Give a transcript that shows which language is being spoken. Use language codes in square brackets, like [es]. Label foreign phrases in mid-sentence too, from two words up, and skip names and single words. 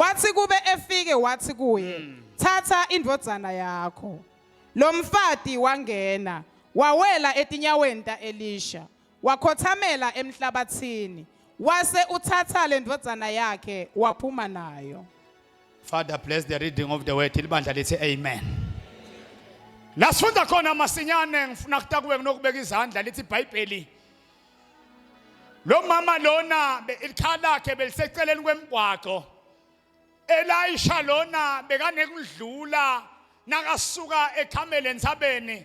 [ss] Wathi kube efike wathi kuye, thatha indvodzana yakho. Lo mfati wangena, wawela etinyaweni ta Elisha, wakhothamela emhlabathini, wase uthatha le ndvodzana yakhe waphuma nayo. [en] Father, bless the reading of the word. [ss] Ilibandla lithi amen. La sifunda khona masinyane ngifuna kuwe kunokubeka izandla lithi iBhayibheli. Lo mama lona ikhala lakhe beliseceleni kwemgwaqo. Elisha lona bekanekudlula nakasuka eKhameli entsabeni.